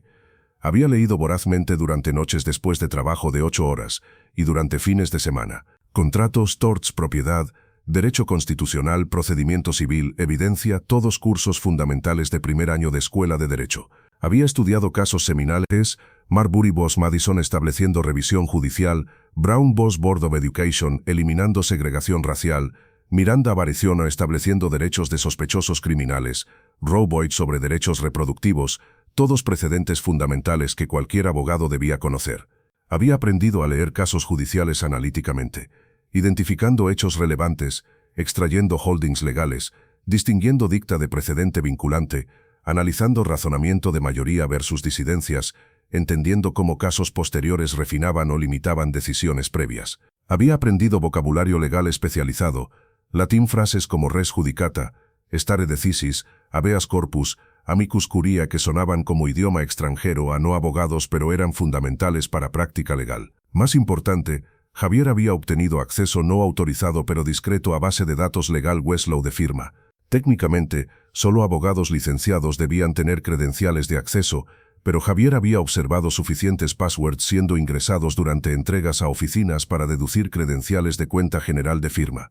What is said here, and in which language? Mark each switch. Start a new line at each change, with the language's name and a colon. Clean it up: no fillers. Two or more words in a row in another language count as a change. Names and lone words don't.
Spanish: Había leído vorazmente durante noches después de trabajo de 8 horas y durante fines de semana. Contratos, torts, propiedad, derecho constitucional, procedimiento civil, evidencia, todos cursos fundamentales de primer año de escuela de derecho. Había estudiado casos seminales, Marbury vs. Madison estableciendo revisión judicial, Brown vs. Board of Education eliminando segregación racial, Miranda Avariciono estableciendo derechos de sospechosos criminales, Roe Boyd sobre derechos reproductivos, todos precedentes fundamentales que cualquier abogado debía conocer. Había aprendido a leer casos judiciales analíticamente, identificando hechos relevantes, extrayendo holdings legales, distinguiendo dicta de precedente vinculante, analizando razonamiento de mayoría versus disidencias, entendiendo cómo casos posteriores refinaban o limitaban decisiones previas. Había aprendido vocabulario legal especializado, latín frases como
Latin: res judicata, stare decisis, habeas corpus, amicus curiae
Spanish: que sonaban como idioma extranjero a no abogados pero eran fundamentales para práctica legal. Más importante, Javier había obtenido acceso no autorizado pero discreto a base de datos legal Westlaw de firma. Técnicamente, solo abogados licenciados debían tener credenciales de acceso, pero Javier había observado suficientes passwords siendo ingresados durante entregas a oficinas para deducir credenciales de cuenta general de firma.